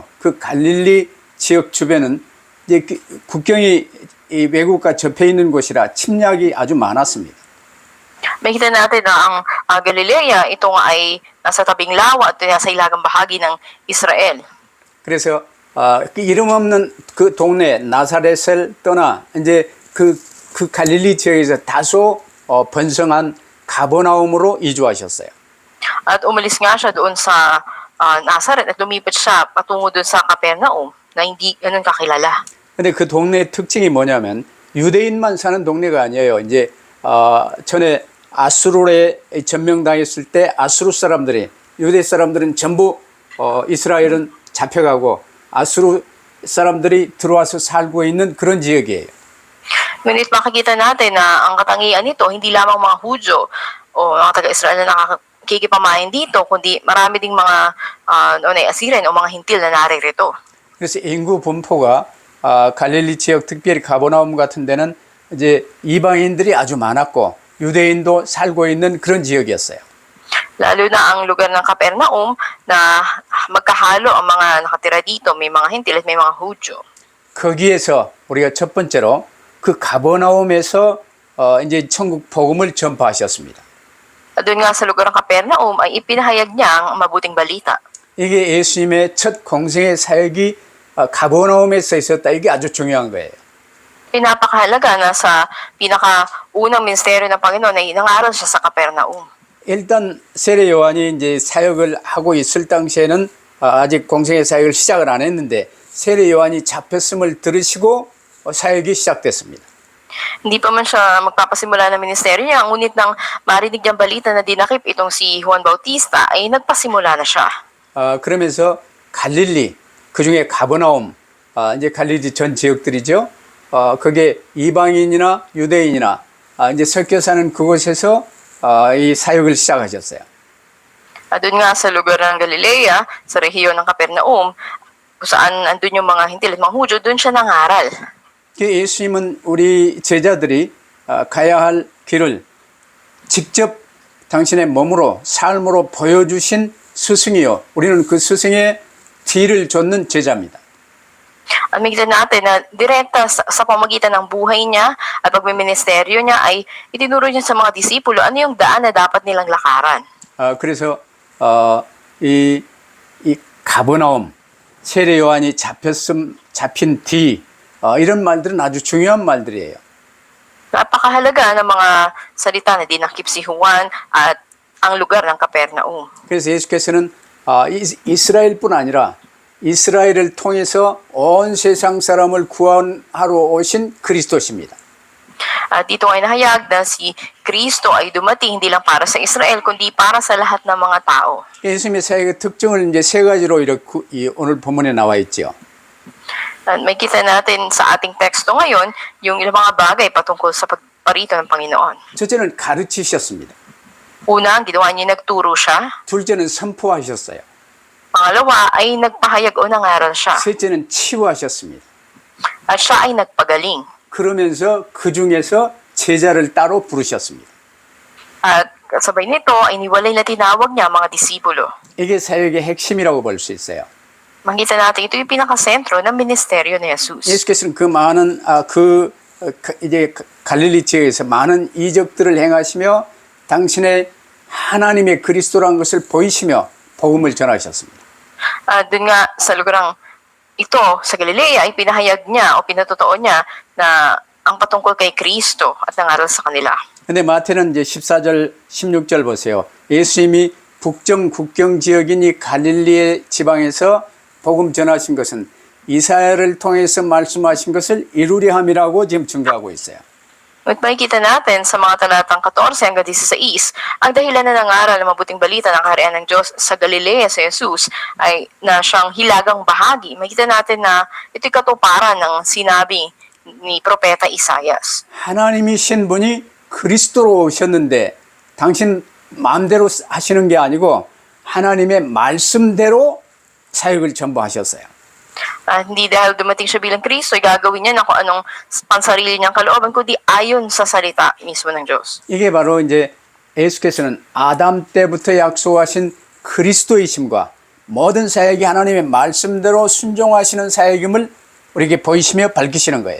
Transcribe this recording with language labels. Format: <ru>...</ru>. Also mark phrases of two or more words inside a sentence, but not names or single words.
<ko>그 갈릴리 지역 주변은 이제 국경이 이 외국과 접해 있는 곳이라 침략이 아주 많았습니다.</ko> <tl>Makita natin na ang Galilea, ito nga ay nasa tabing lawa at nasa ilagang bahagi ng Israel.</tl> <ko>그래서 그 이름 없는 그 동네 나사렛을 떠나 이제 그 갈릴리 지역에서 다소 번성한 가버나움으로 이주하셨어요.</ko> <tl>At umalis nga siya doon sa Nazaret at lumipat siya patungo doon sa Capernaum na hindi ganun kakilala.</tl> <ko>근데 그 동네의 특징이 뭐냐면 유대인만 사는 동네가 아니에요. 이제 전에 아수르에 점령당했을 때 아수르 사람들이 유대 사람들은 전부 이스라엘은 잡혀가고 아수르 사람들이 들어와서 살고 있는 그런 지역이에요.</ko> <tl>Ngunit makikita natin na ang katangian nito hindi lamang mga Hudyo o mga taga-Israel na nakikipamain dito, kundi marami ding mga Assyrian o mga Hintil na naririto.</tl> <ko>그래서 인구 분포가 갈릴리 지역 특별히 가버나움 같은 데는 이제 이방인들이 아주 많았고 유대인도 살고 있는 그런 지역이었어요.</ko> <tl>Lalo na ang lugar ng Capernaum na magkahalo ang mga nakatira dito, may mga Hintil at may mga Hudyo.</tl> <ko>거기에서 우리가 첫 번째로 그 가버나움에서 이제 천국 복음을 전파하셨습니다.</ko> <tl>Doon nga sa lugar ng Capernaum ay ipinahayag niya ang mabuting balita.</tl> <ko>이게 예수님의 첫 공생의 사역이 가버나움에서 있었다. 이게 아주 중요한 거예요.</ko> <tl>Pinapakahalaga na sa pinakaunang ministeryo ng Panginoon ay nangaral siya sa Capernaum.</tl> <ko>일단 세례 요한이 이제 사역을 하고 있을 당시에는 아직 공생의 사역을 시작을 안 했는데 세례 요한이 잡혔음을 들으시고 사역이 시작됐습니다.</ko> <tl>Hindi pa man siya magpapasimula ng ministeryo niya, ngunit nang marinig niyang balita na dinakip itong si Juan Bautista, ay nagpasimula na siya.</tl> <ko>그러면서 갈릴리, 그중에 가버나움, 이제 갈릴리 전 지역들이죠. 그게 이방인이나 유대인이나 이제 섞여 사는 그곳에서 이 사역을 시작하셨어요.</ko> <tl>Doon nga sa lugar ng Galilea, sa rehiyon ng Capernaum, kung saan andun yung mga Hintil at mga Hudyo, doon siya nangaral.</tl> <ko>예수님은 우리 제자들이 가야 할 길을 직접 당신의 몸으로 삶으로 보여주신 스승이요. 우리는 그 스승의 뒤를 쫓는 제자입니다.</ko> <tl>At makita natin na direkta sa pamagitan ng buhay niya at pagmiministeryo niya ay itinuro niya sa mga disipulo ano yung daan na dapat nilang lakaran.</tl> <ko>그래서 이 가버나움, 세례 요한이 잡힌 뒤 이런 말들은 아주 중요한 말들이에요.</ko> <tl>Napakahalaga ng mga salita na dinakip si Juan at ang lugar ng Capernaum.</tl> <ko>그래서 예수께서는 이스라엘뿐 아니라 이스라엘을 통해서 온 세상 사람을 구원하러 오신 그리스도십니다.</ko> <tl>At dito ay nahayag na si Kristo ay dumating hindi lang para sa Israel kundi para sa lahat ng mga tao.</tl> <ko>예수님의 사역의 특징을 이제 세 가지로 이렇게 오늘 본문에 나와 있죠.</ko> <tl>At may kita natin sa ating teksto ngayon yung ilang mga bagay patungkol sa pagparito ng Panginoon.</tl> <ko>첫째는 가르치셨습니다.</ko> <tl>Una, ang ginawa niya, nagturo siya.</tl> <ko>둘째는 선포하셨어요.</ko> <tl>Pangalawa ay nagpahayag o nangaral siya.</tl> <ko>셋째는 치유하셨습니다.</ko> <tl>At siya ay nagpagaling.</tl> <ko>그러면서 그 중에서 제자를 따로 부르셨습니다.</ko> <tl>At kasabay nito ay niwalay na tinawag niya ang mga disipulo.</tl> <ko>이게 사역의 핵심이라고 볼 수 있어요.</ko> <tl>Makita natin ito yung pinakasentro ng ministeryo ni Jesus.</tl> <ko>예수께서는 그 많은 이제 갈릴리 지역에서 많은 이적들을 행하시며 당신의 하나님의 그리스도라는 것을 보이시며 복음을 전하셨습니다.</ko> <tl>Doon nga sa lugarang ito sa Galilea ay pinahayag niya o pinatotoo niya na ang patungkol kay Kristo at nangaral sa kanila.</tl> <ko>근데 마태는 이제 14절, 16절 보세요. 예수님이 북정 국경 지역인 이 갈릴리의 지방에서 복음 전하신 것은 이사야를 통해서 말씀하신 것을 이루려 함이라고 지금 증거하고 있어요.</ko> <tl>At makikita natin sa mga talatang 14 hanggang 16, ang dahilan na nangaral ng mabuting balita ng kaharian ng Diyos sa Galilea sa Jesus ay na siyang hilagang bahagi. Makikita natin na ito'y katuparan ng sinabi ni Propeta Isaias.</tl> <ko>하나님이신 분이 그리스도로 오셨는데 당신 마음대로 하시는 게 아니고 하나님의 말씀대로 사역을 전부 하셨어요.</ko> <tl>Hindi dahil dumating siya bilang Kristo, ay gagawin niya na kung anong pansarili niyang kalooban, kundi ayon sa salita mismo ng Diyos.</tl> <ko>이게 바로 이제 예수께서는 아담 때부터 약속하신 그리스도이심과 모든 사역이 하나님의 말씀대로 순종하시는 사역임을 우리에게 보이시며 밝히시는 거예요.</ko>